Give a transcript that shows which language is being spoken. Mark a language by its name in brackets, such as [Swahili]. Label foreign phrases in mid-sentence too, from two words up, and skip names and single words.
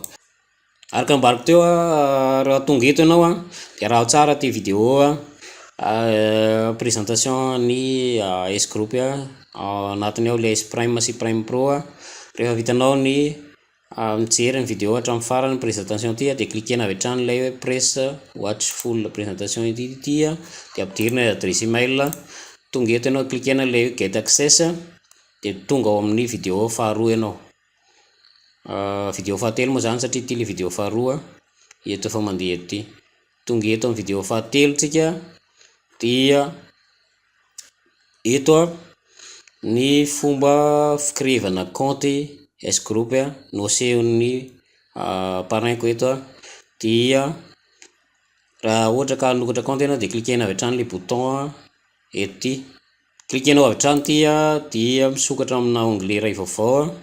[Malagasy] Araka ambariko teo raha tonga eto ianao de raha tsara ty [French] vidéo présentation [Malagasy] ny S Group anatiny ao le S Prime sy Prime Pro rehefa vitanao ny mijery ny vidéo hatramin'ny farany présentation ty de klikena avy hatrany ilay hoe [English] press watch full [Malagasy] présentation ity de ampidirina [French] adresse email [Malagasy] tonga eto ianao klikena le [English] get access [Malagasy] de tonga ao amin'ny vidéo faharoa ianao. Vidéo fahatelo moa zany satria ty le vidéo faharoa eto efa mandeha ety tonga eto amin'ny vidéo fahatelo tsika dia eto ny fomba fikirevana compte S Group nosehon'ny parrain ko eto dia raha ohatra ka hanokatra compte ianao de klikena avy hatrany le bouton ety klikenao avy hatrany ty dia misokatra amina onglet iray vaovao